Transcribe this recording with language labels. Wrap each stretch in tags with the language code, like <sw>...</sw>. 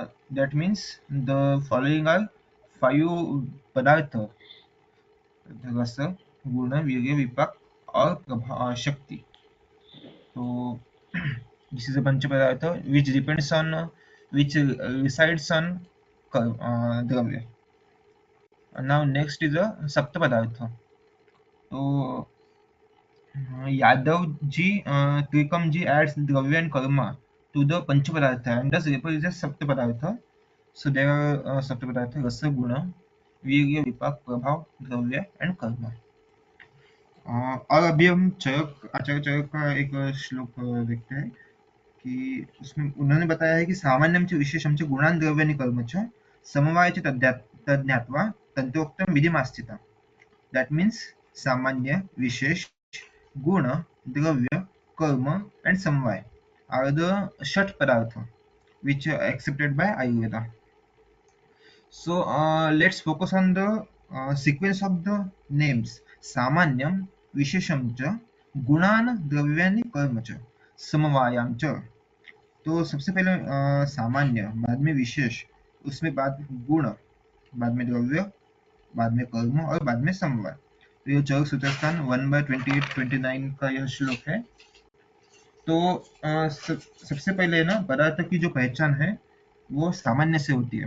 <en>That means the following are 5 padartha,</en> <hi>रस गुण वीर्य विपाक और शक्ति. तो</hi> <en>this is a pancha padartha which depends on which resides on dravya. Now next is a sapta padartha.</en> <hi>तो</hi> <en>Yadav ji Trikam ji adds dravya and karma to the pancha padartha and thus represents sapta padartha. So there are sapta padartha rasa guna virya vipaka prabhava dravya and karma.</en> <hi>और अभी हम चरक आचार्य चरक का एक श्लोक देखते हैं कि उसमें उन्होंने बताया है कि</hi> <sa>सामान्यं च विशेषं च गुणान् द्रव्याणि कर्म च समवाय च तज्ज्ञात्वा तन्तोक्तं विधिमास्थिता.</sa> <en>That means samanya, vishesha, guna, dravya, karma and samavaya are the shat padartha which are accepted by Ayurveda. So let's focus on the sequence of the names.</en> <sa>सामान्यं विशेषं च गुणान् द्रव्याणि कर्म च समवायां च.</sa> <hi>तो सबसे पहले सामान्य, बाद में विशेष, उसमें बाद गुण, बाद में द्रव्य, बाद में कर्म और बाद में समवाय. तो ये चरक सूत्रस्थान 1/28-29 का यह श्लोक है. तो सबसे पहले ना पदार्थ की जो पहचान है वो सामान्य से होती है.</hi>